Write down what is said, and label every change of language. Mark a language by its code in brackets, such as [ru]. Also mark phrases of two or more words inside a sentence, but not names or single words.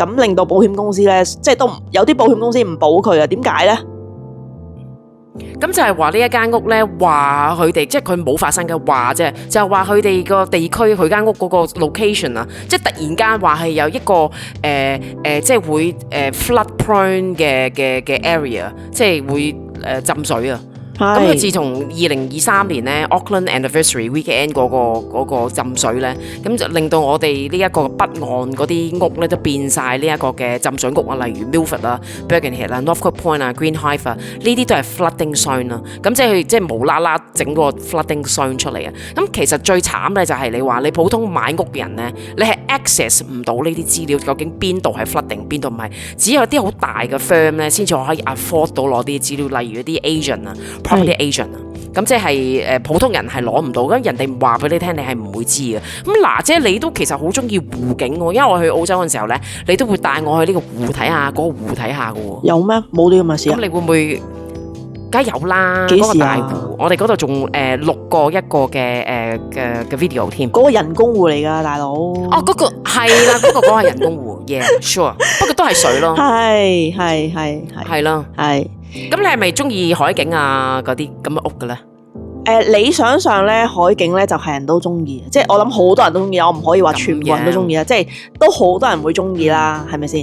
[yue] 咁令到保險公司咧，即係都有啲保險公司唔保佢啊？點解咧？咁就係話呢一間屋咧，話佢哋即係佢冇發生嘅話啫，就係話佢哋個地區佢間屋嗰個 location 啊，即係突然間話係有一個即係會 [en] flood prone [yue] 嘅 area， 即係會浸水啊。咁佢自從2023年咧 Auckland Anniversary Weekend 嗰個浸水咧，咁就令到我哋呢一個北岸嗰啲屋咧都變晒呢一個嘅浸水屋啊，例如 Milford 啊、Birkenhead 啊、Northcote Point 啊、Green Hive 啊，呢啲都係 [en] flooding zone [yue] 啦。咁即係無啦啦整個 [en] flooding zone [yue] 出嚟啊！咁其實最慘咧就係你話你普通買屋嘅人咧，你係 access 唔到呢啲資料，究竟邊度係 flooding，邊度唔係？只有啲好大嘅 firm 咧先至可以 afford 到攞啲資料，例如啲 agent 啊。 [en] property agent [yue] 啊，咁即係普通人係攞唔到，咁人哋唔話俾你聽，你係唔會知嘅。咁娜姐你都其實好中意湖景喎，因為我去澳洲嘅時候咧，你都會帶我去呢個湖睇下，嗰個湖睇下嘅喎。有咩？冇呢咁嘅事。咁你會唔會？梗係有啦，幾時啊？嗰個大湖，我哋嗰度仲錄過一個嘅 video 添。嗰個人工湖嚟㗎，大佬。哦，嗰個係啦，嗰個係人工湖 ， [en] yeah sure， [yue] 不過都係水咯。係咯，係。咁你係咪中意海景啊嗰啲咁嘅屋嘅咧？理想上咧，海景咧就係人都中意，即係我諗好多人都中意，我唔可以話全部人都中意啦，即係都好多人會中意啦，係咪先？